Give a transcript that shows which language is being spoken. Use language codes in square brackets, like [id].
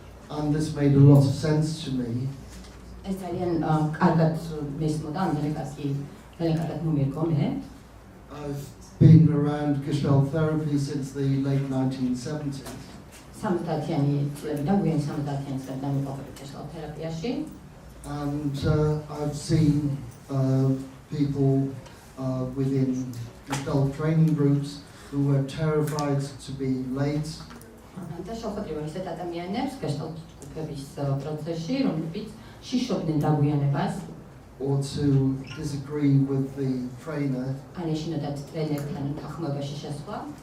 [en] and this made a lot of sense to me. [ka] ეს ძალიან კარგად მესმოდა, ძალიან კარგად მომერგო მე. [en] I've been around Gestalt therapy since the late 1970s. [ka] 70-იანი წლებიდან, გვიან 70-იანი წლებიდან ვიყავი Gestalt თერაპიაში. [en] And I've seen people within Gestalt training groups who were terrified to be late. [ka] და შევხვედრივ ისეთ ადამიანებს Gestalt ჯგუფების პროცესში, რომლებიც შიშობდნენ დაგვიანებას. [en] Or to disagree with the trainer. [ka] ან ეშინოდათ ტრენერთან თანხმობაში შესვლა.